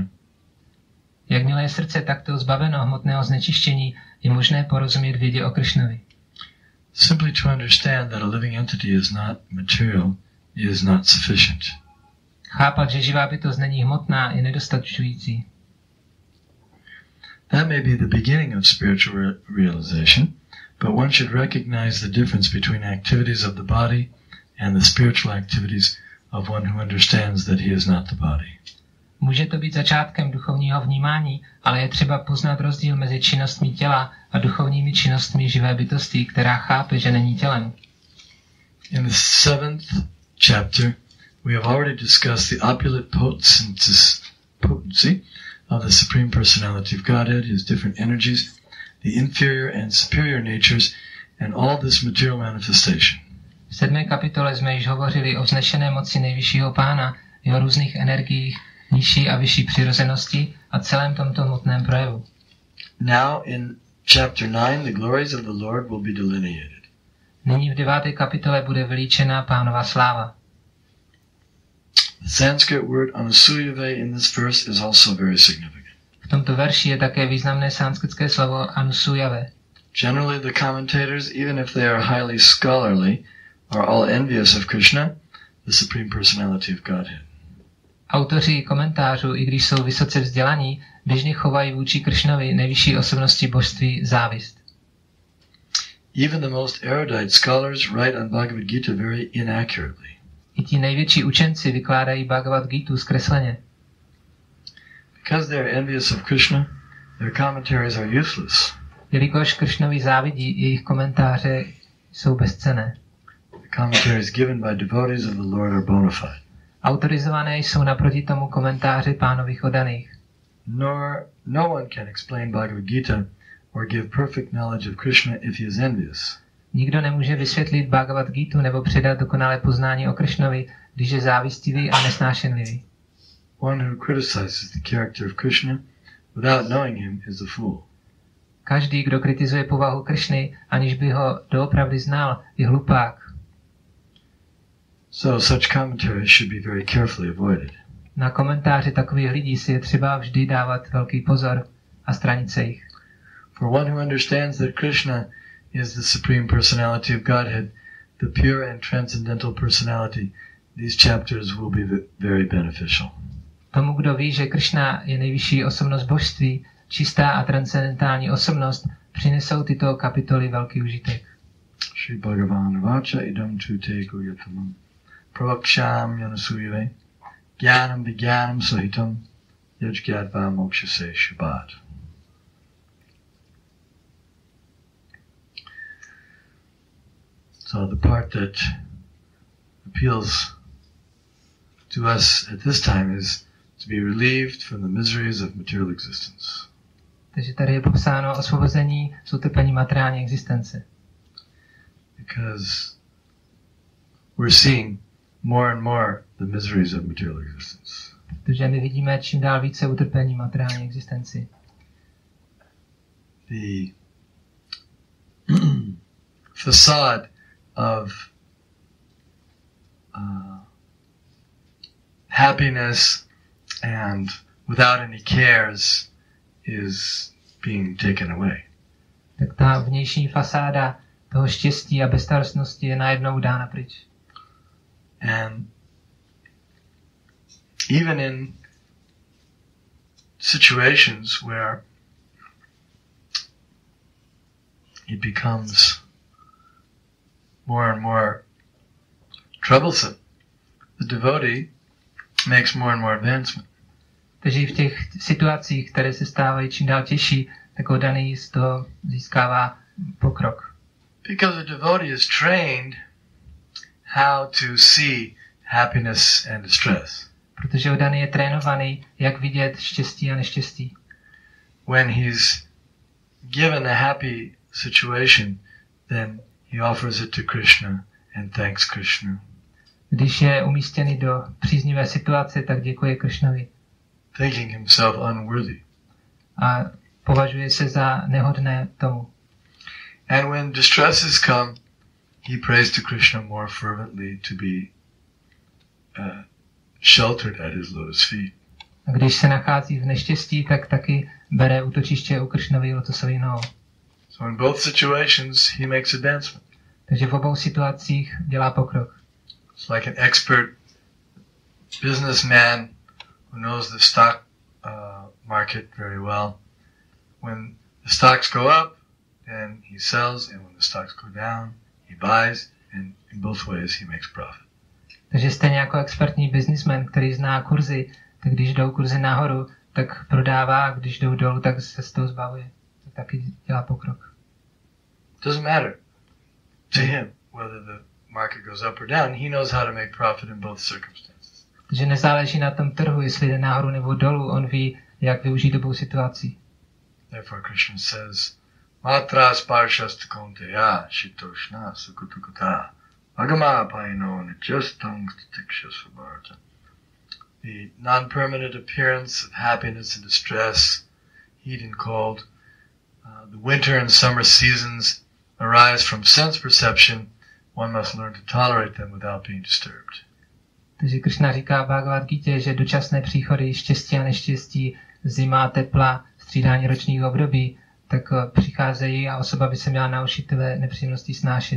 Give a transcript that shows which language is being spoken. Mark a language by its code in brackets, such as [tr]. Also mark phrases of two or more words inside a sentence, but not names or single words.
[cs] Jakmile je srdce takto zbaveno hmotného znečištění, je možné porozumět vědě o Krishnovi. [en] Simply to understand that a living entity is not material is not sufficient. [cs] Chápat, že živá bytost není hmotná, je nedostačující. [en] That may be the beginning of spiritual realization, but one should recognize the difference between activities of the body and the spiritual activities of one who understands that he is not the body. [cs] Může to být začátkem duchovního vnímání, ale je třeba poznat rozdíl mezi činnostmi těla a duchovními činnostmi živé bytosti, která chápe, že není tělem. [en] In the 7th chapter, we have already discussed the opulent potency of the Supreme Personality of Godhead, his different energies, the inferior and superior natures, and all this material manifestation. [cs] V 7. kapitole jsme již hovořili o vznešené moci nejvyššího pána, jeho různých energiích, nižší a vyšší přirozenosti a celém tomto hmotném projevu. [en] Now in chapter 9, the glories of the Lord will be delineated. [cs] Nyní v 9. kapitole bude vylíčena pánova sláva. [en] The Sanskrit word anusuyave in this verse is also very significant. [cs] V tomto verši je také významné sanskritské slovo anusuyave. [en] Generally the commentators, even if they are highly scholarly, are all envious of Krishna, the Supreme Personality of Godhead. [cs] Autoři komentářů, i když jsou vysoce vzdělaní, běžně chovají vůči Krishnovi, nejvyšší osobnosti božství, závist. [en] Even the most erudite scholars write on Bhagavad Gita very inaccurately. [cs] I ti největší učenci vykládají Bhagavad Gitu zkresleně. [en] Because they are envious of Krishna, their commentaries are useless. [cs] Jelikož Krishnovi závidí, jejich komentáře jsou bezcenné. [en] The commentaries given by devotees of the Lord are bona fide. [cs] Autorizované jsou naproti tomu komentáře pánových oddaných. [en] No one can explain Bhagavad Gita or give perfect knowledge of Krishna if he is envious. [cs] Nikdo nemůže vysvětlit Bhagavad Gitu nebo předat dokonalé poznání o Krishnovi, když je závistivý a nesnášenlivý. [en] One who criticizes the character of Krishna without knowing him is a fool. [cs] Každý, kdo kritizuje povahu Krishny, aniž by ho doopravdy znal, je hlupák. [en] So such commentaries should be very carefully avoided. [cs] Na komentáře takových lidí si je třeba vždy dávat velký pozor a stranit se jich. [en] For one who understands that Krishna is the Supreme Personality of Godhead, the pure and transcendental personality, these chapters will be very beneficial. [cs] Tomu, kdo ví, že Krishna je nejvyšší osobnost božství, čistá a transcendentální osobnost, přinesou tyto kapitoly velký užitek. [sa] श्री भगवान् उवाच इदं तु ते गुह्यतमं प्रवक्ष्याम्य् अनसूयवे ज्ञानं विज्ञानं सहितं यज्ज्ञात्वा मोक्ष्यसे अशुभात्. [en] So the part that appeals to us at this time is to be relieved from the miseries of material existence. [cs] Takže tady je popsáno osvobození z utrpení materiální existence. [en] Because we're seeing more and more the miseries of material existence. [cs] Protože my vidíme čím dál více utrpení materiální existenci. [en] The facade of happiness and without any cares is being taken away. [cs] Tak ta vnější fasáda toho štěstí a bezstarostnosti je najednou dána pryč. [en] And even in situations where it becomes more and more troublesome, the devotee makes more and more advancement. [cs] Takže i v těch situacích, které se stávají čím dál těžší, tak oddaný z toho získává pokrok. [en] Because the devotee is trained how to see happiness and distress. [cs] Protože oddaný je trénovaný, jak vidět štěstí a neštěstí. [en] When he's given a happy situation, then he offers it to Krishna and thanks Krishna. [cs] Když je umístěný do příznivé situace, tak děkuje Krishnovi. [en] Thinking himself unworthy. [cs] A považuje se za nehodné tomu. [en] And when distresses come, he prays to Krishna more fervently to be sheltered at his lotus feet. [cs] A když se nachází v neštěstí, tak taky bere útočiště u Krishnovy lotosových nohou. [en] So in both situations, he makes advancement. [cs] Takže v obou situacích dělá pokrok. [en] It's like an expert businessman who knows the stock market very well. When the stocks go up, then he sells, and when the stocks go down, he buys, and in both ways he makes profit. [cs] Takže stejně jako expertní businessman, který zná kurzy, tak když jdou kurzy nahoru, tak prodává, a když jdou dolů, tak se z toho zbavuje. Tak taky dělá pokrok. [en] Doesn't matter to him whether the market goes up or down. He knows how to make profit in both circumstances. [cs] Takže nezáleží na tom trhu, jestli jde nahoru nebo dolů, on ví, jak využít obou situací. [en] Therefore Krishna says, [sa] मात्रा स्पर्शास्तु कौन्तेय शीतोष्ण सुखदुःखदाः आगम अपायिनो अनित्यास्तांस् तितिक्ष. [en] The non-permanent appearance of happiness and distress, heat and cold, the winter and summer seasons arise from sense perception. One must learn to tolerate them without being disturbed. [cs] Takže Krishna říká v Bhagavad Gita, že dočasné příchody štěstí a neštěstí, zima, tepla, střídání ročních období, tak přicházejí a osoba by se měla naučit tyhle nepříjemnosti snášet.